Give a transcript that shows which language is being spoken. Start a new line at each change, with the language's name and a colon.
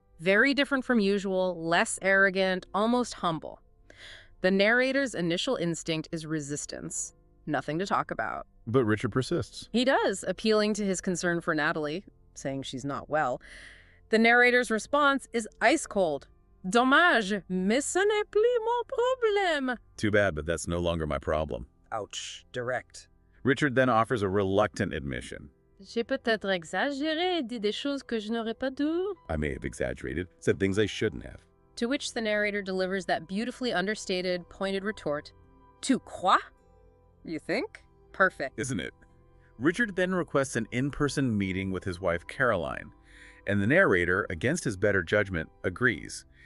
English: Very different from usual, less arrogant, almost humble. The narrator's initial instinct is resistance. Nothing to talk about. But Richard persists. He does, appealing to his concern for Nathalie, saying she's not well. The narrator's response is ice cold.
French: Dommage, mais ce n'est plus mon problème.
English: Too bad, but that's no longer my problem. Ouch. Direct. Richard then offers a reluctant admission.
French: J'ai peut-être exagéré, dit des choses que je n'aurais pas dû.
English: I may have exaggerated, said things I shouldn't have. To which the narrator delivers that beautifully understated, pointed retort.
French: Tu crois?
English: You think? Perfect. Isn't it? Richard then requests an in-person meeting with his wife, Caroline, and the narrator, against his better judgment, agrees.